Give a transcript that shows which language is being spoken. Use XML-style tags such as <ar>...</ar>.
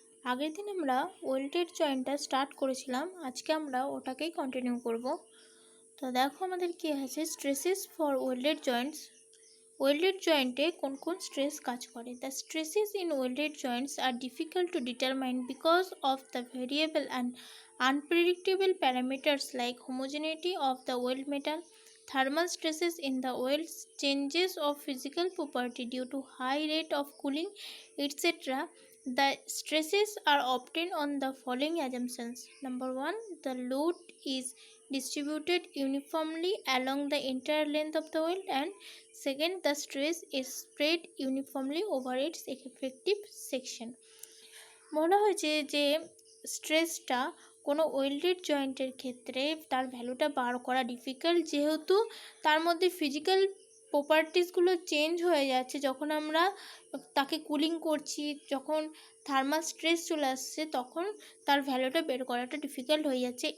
<bn>আগের দিন আমরা ওয়েল্ডেড জয়েন্টটা স্টার্ট করেছিলাম, আজকে আমরা ওটাকেই কন্টিনিউ করব। তো দেখো আমাদের কি আছে,</bn> <en>Stresses for welded joints.</en> <bn>Welded জয়েন্টে কোন কোন স্ট্রেস কাজ করে।</bn> <en>The stresses in welded joints are difficult to determine because of the variable and unpredictable parameters like homogeneity of the weld metal, thermal stresses in the welds, changes of physical property due to high rate of cooling, etc. The stresses are obtained on the following assumptions. Number 1, the load is distributed uniformly along the entire length of the weld, and second, the stress is spread uniformly over its effective section.</en> <bn>মনে হয়েছে যে স্ট্রেসটা কোনো welded জয়েন্টের ক্ষেত্রে তার ভ্যালুটা বার করা ডিফিকাল্ট, যেহেতু তার মধ্যে ফিজিক্যাল প্রপার্টিসগুলো চেঞ্জ হয়ে যাচ্ছে। যখন আমরা তাকে কুলিং করছি, যখন থার্মাল স্ট্রেস চলে আসছে, তখন তার ভ্যালুটা বের করাটা ডিফিকাল্ট হয়ে যাচ্ছে।</bn>